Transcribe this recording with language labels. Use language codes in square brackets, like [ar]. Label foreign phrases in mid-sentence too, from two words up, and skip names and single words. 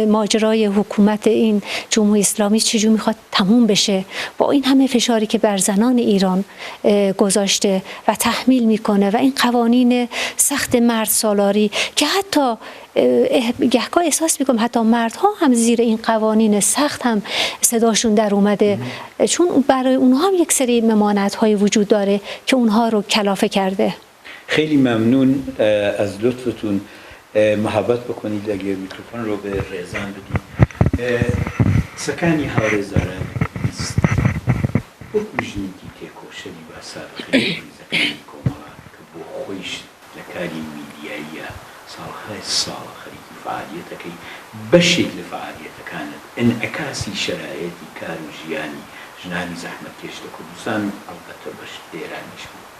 [fa] ماجرای حکومت این جمهوری اسلامی چجور میخواد تموم بشه با این همه فشاری که بر زنان ایران گذاشته و تحمیل میکنه و این قوانین سخت مرد سالاری که حتی گهگاه احساس میکنم حتی مردها هم زیر این قوانین سخت هم صداشون در اومده، چون برای اونها هم یک سری ممانعت‌های وجود داره که اونها رو کلافه کرده. خیلی ممنون از لطفتون. محبت بکنید اگر میکروفون رو به ریزان بدید. [ckb] سکانی هاوڕێزارە بیست بۆ ژنێکی تێکۆشەری باسار خێری زەکانی کۆمەڵە کە بۆ خۆیش لە کاری میدیاییە ساڵهای ساڵە خەریکی فعالیەتەکەی بەشێک لە فعالیەتەکانت ئینعکاسی شەرایەتی کار و ژیانی ژنانی زەحمەتکێش لە کوردستان و ئەڵبەتە بەش ئێرانیش بوو.